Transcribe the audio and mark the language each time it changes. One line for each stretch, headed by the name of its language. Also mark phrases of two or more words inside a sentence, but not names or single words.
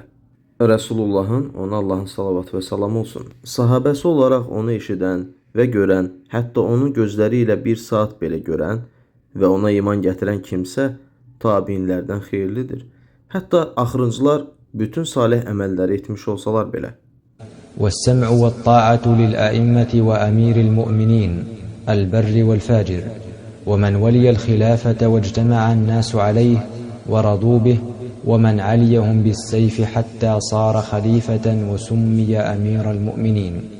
Azerbaijani: Rasulullahın, ona Allahın salavatı və salamı olsun, sahabəsi olaraq onu eşidən və görən, hətta onu gözləri ilə bir saat belə görən və ona iman gətirən kimsə tabiinlərdən xeyirlidir. Hətta axırıncılar bütün salih əməlləri etmiş olsalar belə.
Arabic: والسمع والطاعة للأئمة وأمير المؤمنين البر والفاجر ومن ولي الخلافة واجتمع الناس عليه ورضوا به ومن عليهم بالسيف حتى صار خليفة وسمي أمير المؤمنين